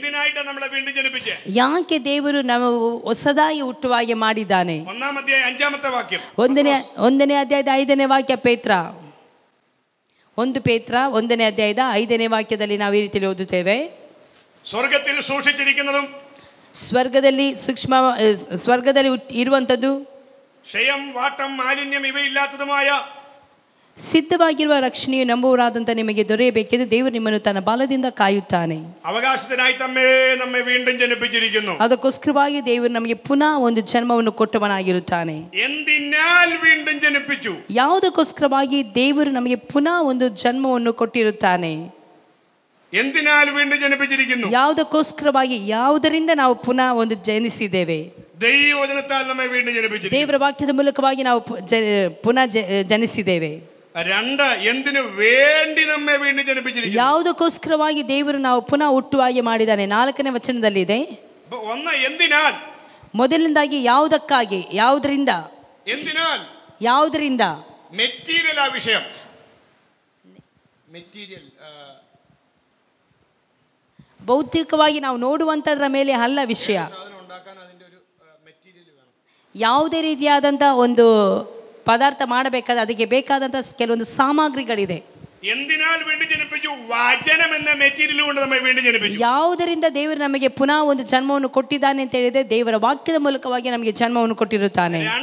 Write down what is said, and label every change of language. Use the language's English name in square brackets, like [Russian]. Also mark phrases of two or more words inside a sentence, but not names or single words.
[Kannada] ಯಾಕೆ ದೇವರು ನಾವು ಹೊಸದಾಗಿ ಹುಟ್ಟುವಾಗೆ ಮಾಡಿದ್ದಾನೆ. 1ನೇ ಅಧ್ಯಾಯದ 5ನೇ ವಾಕ್ಯ, ಪೇತ್ರ 1 ಪೇತ್ರ 1ನೇ ಅಧ್ಯಾಯದ 5ನೇ ವಾಕ್ಯದಲ್ಲಿ ನಾವು ಈ ರೀತಿಯಲ್ಲಿ ಓದುತ್ತೇವೆ. ಸ್ವರ್ಗದಲ್ಲಿ ಇರುವಂಥದ್ದು, [Malayalam] ക്ഷയം, വാട്ടം, മാലിന്യം ഇവയില്ലാത്തതുമായ [Kannada] ಸಿದ್ಧವಾಗಿರುವ ರಕ್ಷಣೆಯು ನಂಬುವರಾದಂಥ ನಿಮಗೆ ದೊರೆಯಬೇಕೆಂದು ದೇವರು ನಿಮ್ಮನ್ನು ತನ್ನ ಬಲದಿಂದ ಕಾಯುತ್ತಾನೆ. [Malayalam] ಅವಕಾಶത്തിനായി നമ്മെ വീണ്ടും ജനിപ്പിച്ചിരിക്കുന്നു. [Kannada] ಅದಕ್ಕೋಸ್ಕರವಾಗಿ ದೇವರು ನಮಗೆ ಪುನಃ ಒಂದು ಜನ್ಮವನ್ನು ಕೊಟ್ಟವನಾಗಿರುತ್ತಾನೆ. [Malayalam] എന്തിനാൽ വീണ്ടും ജനിപ്പിച്ചു? [Kannada] ಯಾವುದಕ್ಕೋಸ್ಕರವಾಗಿ ದೇವರು ನಮಗೆ ಪುನಃ ಒಂದು ಜನ್ಮವನ್ನು ಕೊಟ್ಟಿರುತ್ತಾನೆ. [Malayalam] എന്തിനാൽ വീണ്ടും ജനിപ്പിച്ചിരിക്കുന്നു? [Kannada] ಯಾವುದಕ್ಕೋಸ್ಕರವಾಗಿ, ಯಾವುದರಿಂದ ನಾವು ಪುನಃ ಒಂದು ಜನಿಸಿದ್ದೇವೆ? [Malayalam] ദൈവവചനത്താൽ നമ്മെ വീണ്ടും ജനിപ്പിച്ചിരിക്കുന്നു. [Kannada] ದೇವರ ವಾಕ್ಯದ ಮೂಲಕವಾಗಿ ನಾವು ಪುನಃ ಜನಿಸಿದ್ದೇವೆ. [Malayalam] രണ്ട്, എന്തിനു വേണ്ടി നമ്മെ വീണ്ടും ജനിപ്പിച്ചിരിക്കുന്നു? [Kannada] ಯಾವುದಕ್ಕೋಸ್ಕರವಾಗಿ ದೇವರು ನಾವು ಪುನಃ ಹುಟ್ಟುವಾಗೆ ಮಾಡಿದ್ದಾನೆ. 4ನೇ ವಚನದಲ್ಲಿದೆ. [Malayalam] ഒന്ന്, എന്തിനാൽ. [Kannada] ಮೊದಲನೇದಾಗಿ ಯಾವುದಕ್ಕಾಗಿ, ಯಾವುದರಿಂದ. [Malayalam] എന്തിനാൽ, [Kannada] ಯಾವುದರಿಂದ. [Malayalam] മെറ്റീരിയൽ ആ വിഷയം. മെറ്റീരിയൽ [Kannada] ಭೌತಿಕವಾಗಿ ನಾವು ನೋಡುವಂಥದ್ರ ಮೇಲೆ ಅಲ್ಲ ವಿಷಯ. ಯಾವುದೇ ರೀತಿಯಾದಂಥ ಒಂದು ಪದಾರ್ಥ ಮಾಡಬೇಕಾದ್ರೆ ಅದಕ್ಕೆ ಬೇಕಾದಂಥ ಕೆಲವೊಂದು ಸಾಮಗ್ರಿಗಳಿದೆ. ಯಾವುದರಿಂದ ದೇವರು ನಮಗೆ ಪುನಃ ಒಂದು ಜನ್ಮವನ್ನು ಕೊಟ್ಟಿದ್ದಾನೆ ಅಂತ ಹೇಳಿದ್ರೆ ದೇವರ ವಾಕ್ಯದ ಮೂಲಕವಾಗಿ ನಮಗೆ ಜನ್ಮವನ್ನು ಕೊಟ್ಟಿರುತ್ತಾನೆ.